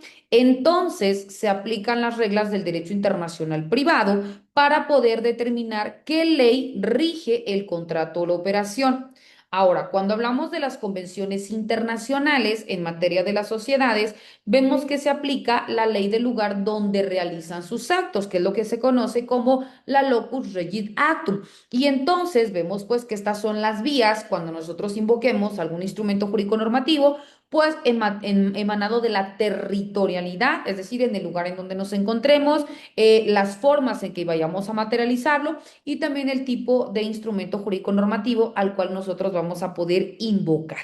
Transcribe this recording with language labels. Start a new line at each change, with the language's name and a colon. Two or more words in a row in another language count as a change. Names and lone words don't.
Spanish: Entonces se aplican las reglas del derecho internacional privado para poder determinar qué ley rige el contrato o la operación. Ahora, cuando hablamos de las convenciones internacionales en materia de las sociedades, vemos que se aplica la ley del lugar donde realizan sus actos, que es lo que se conoce como la
Latin: locus regit actum.
Spanish: Y entonces vemos pues que estas son las vías cuando nosotros invoquemos algún instrumento jurídico normativo, pues emanado de la territorialidad, es decir, en el lugar en donde nos encontremos, las formas en que vayamos a materializarlo y también el tipo de instrumento jurídico normativo al cual nosotros vamos a poder invocar.